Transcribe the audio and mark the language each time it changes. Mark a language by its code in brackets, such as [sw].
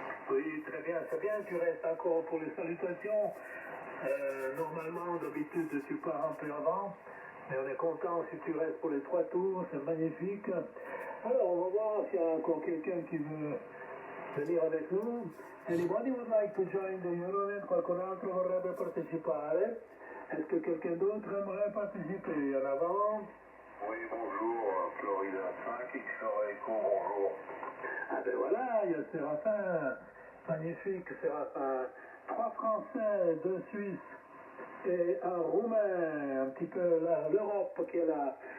[fr] Oui, très bien, c'est bien, tu restes encore pour les salutations. Normalement, d'habitude, tu pars un peu avant, mais on est content si tu restes pour les 3 tours, c'est magnifique. Alors, on va voir s'il y a encore quelqu'un qui veut venir avec nous. [en] Anybody would like to join the Euronet? [it] Qualcun altro vorrebbe partecipare? [fr] Est-ce que quelqu'un d'autre aimerait participer? En avant? Oui, bonjour, Florida 5, XR Echo, bonjour. Ah ben voilà, il y a Séraphin, magnifique Séraphin. 3 Français, 2 Suisses et un Roumain, un petit peu l'Europe qui est là.